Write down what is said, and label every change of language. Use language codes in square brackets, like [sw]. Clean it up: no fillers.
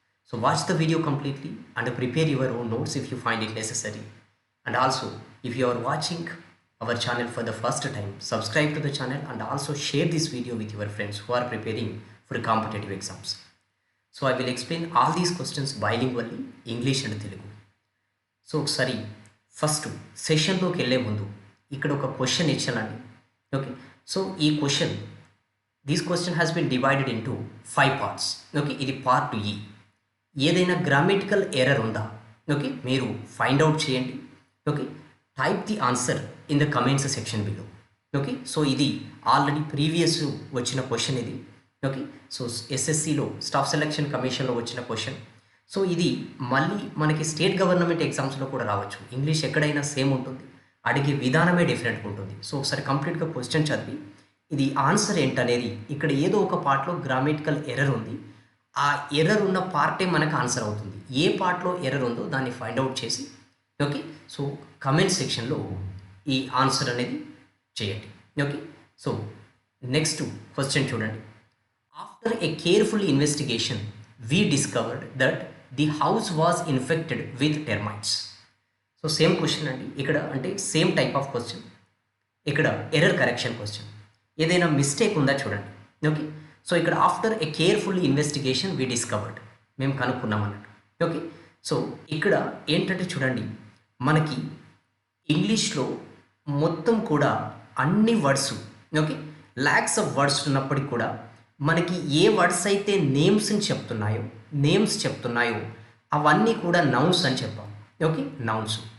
[en] So watch the video completely and prepare your own notes if you find it necessary. And also, if you are watching our channel for the first time, subscribe to the channel and also share this video with your friends who are preparing for competitive exams. So I will explain all these questions bilingually, English and Telugu. [te] So ఒకసారి first సెషన్లోకి వెళ్ళే ముందు ఇక్కడ ఒక question ఇచ్చానండి. [en] Okay, so ఈ question has been divided into 5 parts. Okay, ఇది part E. [te] ఏదైనా గ్రామటికల్ ఎర్రర్ ఉందా ఓకే మీరు ఫైండ్ అవుట్ చేయండి. [en] Okay, type the answer in the comments section below. Okay, so [te] ఇది ఆల్రెడీ ప్రీవియస్ వచ్చిన క్వశ్చన్ ఇది. ఓకే, సో ఎస్ఎస్సిలో స్టాఫ్ సెలక్షన్ కమిషన్లో వచ్చిన క్వశ్చన్. సో ఇది మళ్ళీ మనకి స్టేట్ గవర్నమెంట్ ఎగ్జామ్స్లో కూడా రావచ్చు. ఇంగ్లీష్ ఎక్కడైనా సేమ్ ఉంటుంది, అడిగే విధానమే డిఫరెంట్గా ఉంటుంది. సో ఒకసారి కంప్లీట్గా క్వశ్చన్ చదివి ఇది ఆన్సర్ ఏంటనేది ఇక్కడ ఏదో ఒక పార్ట్లో గ్రామటికల్ ఎర్రర్ ఉంది, ఆ ఎర్రర్ ఉన్న పార్టే మనకు ఆన్సర్ అవుతుంది. ఏ పార్ట్లో ఎర్రర్ ఉందో దాన్ని ఫైండ్ అవుట్ చేసి ఓకే సో కమెంట్ సెక్షన్లో ఈ ఆన్సర్ అనేది చేయండి. ఓకే, సో నెక్స్ట్ క్వశ్చన్ చూడండి. [en] After a careful investigation we discovered that the house was infected with termites. [te] So same question అండి ఇక్కడ, అంటే సేమ్ టైప్ ఆఫ్ క్వశ్చన్. ఇక్కడ ఎర్రర్ కరెక్షన్ క్వశ్చన్. ఏదైనా మిస్టేక్ ఉందా చూడండి. ఓకే, సో ఇక్కడ [en] after a careful investigation we discovered, [te] మేము కనుక్కున్నాం అన్నట్టు. ఓకే, సో ఇక్కడ ఏంటంటే చూడండి, మనకి ఇంగ్లీష్లో మొత్తం కూడా అన్ని words okay lakhs of words ఉన్నప్పటికీ కూడా మనకి ఏ వర్డ్స్ అయితే నేమ్స్ చెప్తున్నాయో అవన్నీ కూడా నౌన్స్ అని చెప్పాం. Okay, nouns.